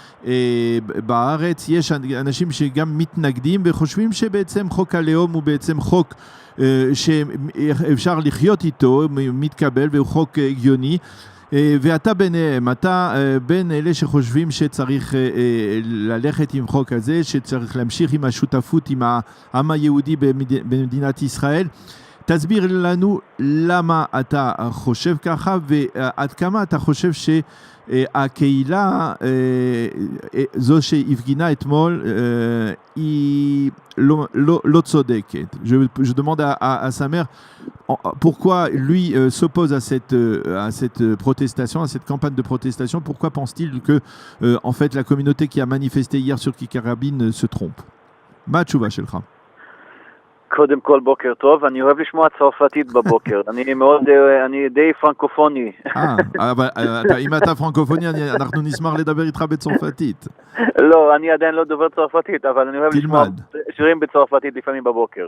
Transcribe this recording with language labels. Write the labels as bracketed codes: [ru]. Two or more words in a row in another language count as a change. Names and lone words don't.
[he] בארץ יש אנשים שגם מתנגדים וחושבים שבעצם חוק הלאום הוא בעצם חוק שאפשר לחיות איתו, מתקבל והוא חוק הגיוני, ואתה ביניהם, אתה בין אלה שחושבים שצריך ללכת עם חוק הזה, שצריך להמשיך עם השותפות עם העם היהודי במדינת ישראל. תסביר לנו למה אתה חושב ככה ועד כמה אתה חושב שהקהילה זו שהפגינה אתמול היא לא צודקת. [fr] Je demande à Samer pourquoi lui s'oppose à cette protestation, à cette campagne de protestation. Pourquoi pense-t-il que en fait la communauté qui a manifesté hier sur Kikar Rabin se trompe? [he] מה התשובה שלך? קודם כל בוקר טוב, אני אוהב לשמוע צרפתית בבוקר, אני די פרנקופוני. אבל אם אתה פרנקופוני, אנחנו נשמח לדבר איתך בצרפתית. לא, אני עדיין לא דובר צרפתית, אבל אני אוהב לשמוע שירים בצרפתית לפעמים בבוקר.